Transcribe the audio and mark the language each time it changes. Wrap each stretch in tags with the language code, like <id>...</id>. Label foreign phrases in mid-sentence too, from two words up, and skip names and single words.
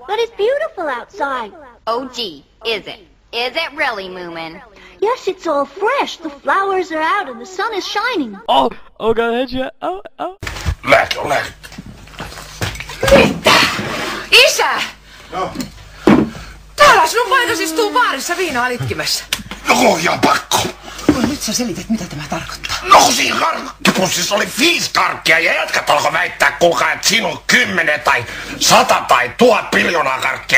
<en>But it's beautiful outside. Oh, gee, is it? Is it really, Moomin? Yes, it's all fresh. The flowers are out and the sun is shining. Oh, Hedge. Oh.</en> <fi>Lähtö. Mitä? Isä! No. Täällä sinun vaitos istuu baarissa viinaa litkimässä. No, ihan pakko. No, nyt sä selität, mitä tämä tarkoittaa. No, siinä karkkipussissa oli 5 karkkia ja jätkät alkoi väittää, kuulkaa, että siinä on 10 tai 100 tai 1000 biljoonaa karkkia.</fi>